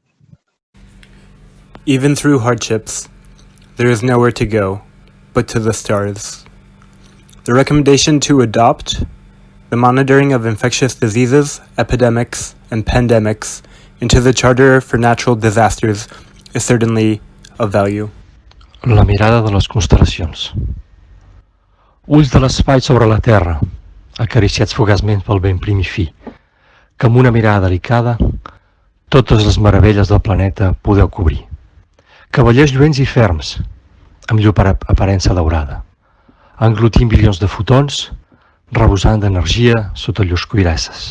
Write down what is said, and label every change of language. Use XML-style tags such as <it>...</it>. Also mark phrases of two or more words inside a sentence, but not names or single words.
<en>Even through hardships, there is nowhere to go but to the stars. The recommendation to adopt the monitoring of infectious diseases, epidemics, and pandemics into the Charter for Natural Disasters is certainly of value.</en> <ca>La mirada de les constel·lacions. Ulls de l'espai sobre la Terra, acariciats fugaçment pel vent prim i fi, que amb una mirada delicada totes les meravelles del planeta podeu cobrir. Cavallers lluents i ferms, amb llur aparença daurada, englotint bilions de fotons, rebosant d'energia sota llurs cuirasses.</ca>